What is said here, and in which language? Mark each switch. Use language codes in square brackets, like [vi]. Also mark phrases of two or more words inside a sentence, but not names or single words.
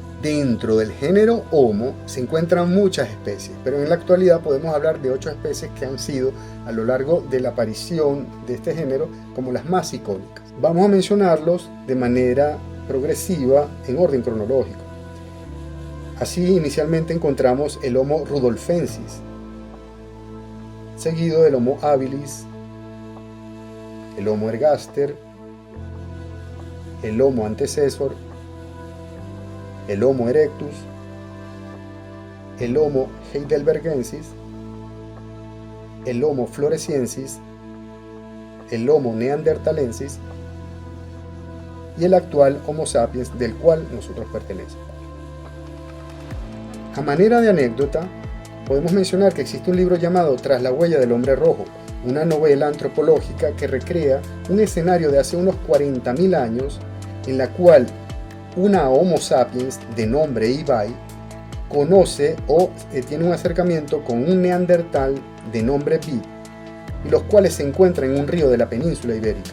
[es] Dentro del género Homo se encuentran muchas especies, pero en la actualidad podemos hablar de 8 especies que han sido a lo largo de la aparición de este género como las más icónicas. Vamos a mencionarlos de manera progresiva en orden cronológico. Así inicialmente encontramos el Homo rudolfensis, seguido del Homo habilis, el Homo ergaster, el Homo antecessor, el Homo erectus, el Homo heidelbergensis, el Homo floresiensis, el Homo neanderthalensis y el actual Homo sapiens del cual nosotros pertenecemos. A manera de anécdota, podemos mencionar que existe un libro llamado Tras la huella del hombre rojo, una novela antropológica que recrea un escenario de hace unos 40.000 años en la cual una Homo sapiens de nombre Ibai conoce o tiene un acercamiento con un neandertal de nombre Bib, y los cuales se encuentran en un río de la península ibérica.